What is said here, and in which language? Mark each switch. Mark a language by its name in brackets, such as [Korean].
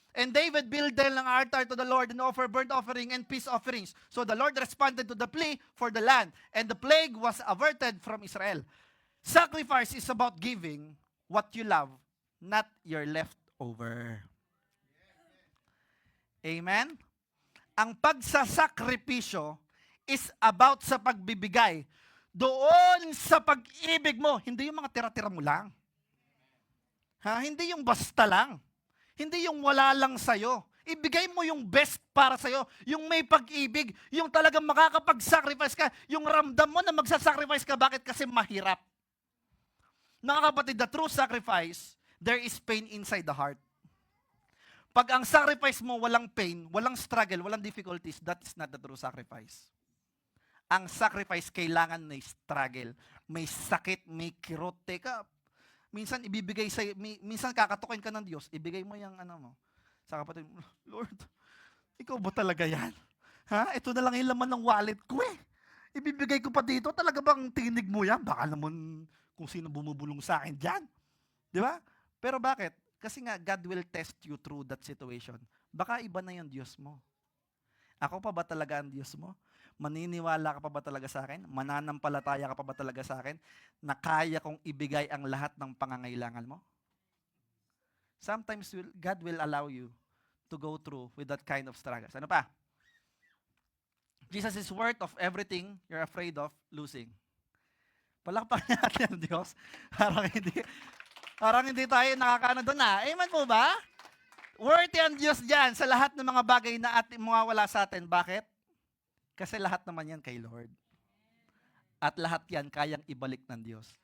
[English] And David built then ng altar to the Lord and offered burnt offering and peace offerings. So the Lord responded to the plea for the land, and the plague was averted from Israel. Sacrifice is about giving what you love, not your leftover. Amen? [Filipino] Ang pagsasakripisyo [English] is about [Filipino] sa pagbibigay. Doon sa pag-ibig mo, hindi yung mga tira-tira mo lang. Hindi yung basta lang. Hindi yung wala lang sa'yo. Ibigay mo yung best para sa'yo. Yung may pag-ibig. Yung talagang makakapag-sacrifice ka. Yung ramdam mo na magsasacrifice ka. Bakit? Kasi mahirap. Mga kapatid, [English] the true sacrifice, there is pain inside the heart. [Filipino] Pag ang [English] sacrifice [Filipino] mo walang [English] pain, [Filipino] walang [English] struggle, [Filipino] walang [English] difficulties, that is not the true sacrifice. [Filipino] Ang sacrifice kailangan may struggle, may sakit, may kirot. Teka, minsan ibibigay sa minsan kakatukin ka ng Diyos, ibigay mo yung mo. Sa kapatid mo, Lord, ikaw ba talaga yan? Ito na lang yung laman ng wallet ko eh. Ibibigay ko pa dito, talaga bang tinig mo yan? Baka naman kung sino bumubulong sa akin dyan. Di ba? Pero bakit? Kasi nga, God will test you through that situation. Baka iba na yung Diyos mo. Ako pa ba talaga ang Diyos mo? Maniniwala ka pa ba talaga sa akin? Mananampalataya ka pa ba talaga sa akin? Na kaya kong ibigay ang lahat ng pangangailangan mo? [English] Sometimes God will allow you to go through with that kind of struggles. [Filipino] Ano pa? [English] Jesus is worth of everything you're afraid of losing. [Filipino] Palakpakan natin ang Diyos. Parang hindi tayo nakakaano doon na. Amen po ba? Worthy ang Diyos dyan sa lahat ng mga bagay na ating mawawala sa atin. Bakit? Kasi lahat naman yan kay Lord. At lahat yan kayang ibalik ng Diyos.